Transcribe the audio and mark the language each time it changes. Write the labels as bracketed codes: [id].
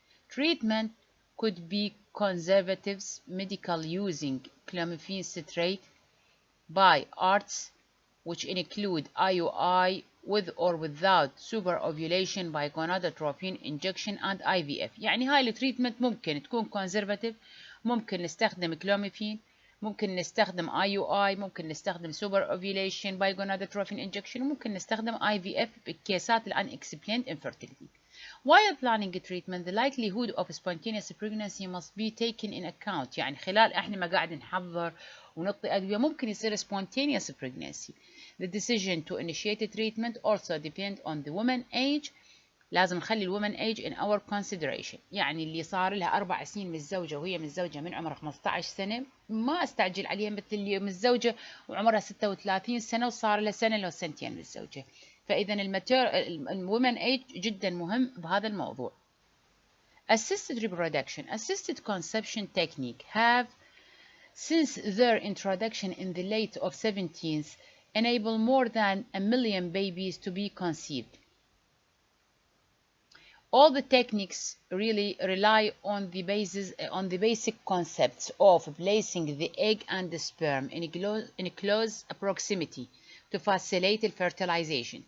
[en] Treatment could be conservatives, medical using clomiphene citrate, by arts, which include IUI with or without superovulation by gonadotropin injection and IVF. [ar] يعني هاي التريتمنت ممكن تكون conservative، ممكن نستخدم كلوميفين، ممكن نستخدم IUI، ممكن نستخدم [en] super ovulation by gonadotrophin injection، [ar] وممكن نستخدم IVF بكيسات [en] unexplained infertility. While planning treatment, the likelihood of spontaneous pregnancy must be taken in account. [ar] يعني خلال احنا ما قاعد نحضر ونعطي أدوية ممكن يصير [en] spontaneous pregnancy. The decision to initiate treatment also depends on the woman age. [ar] لازم نخلي ال [en] woman age in our consideration. [ar] يعني اللي صار لها 4 سنين متزوجة وهي متزوجة من عمرها 15 سنة ما استعجل عليها مثل اللي متزوجة وعمرها 36 سنة وصار لها سنة لو سنتين متزوجة. فإذا الwoman age جدا مهم بهذا الموضوع. [en] Assisted reproduction, assisted conception technique have since their introduction in the late of 17th enable more than 1 million babies to be conceived. All the techniques really rely on the basic concepts of placing the egg and the sperm in close proximity to facilitate fertilization.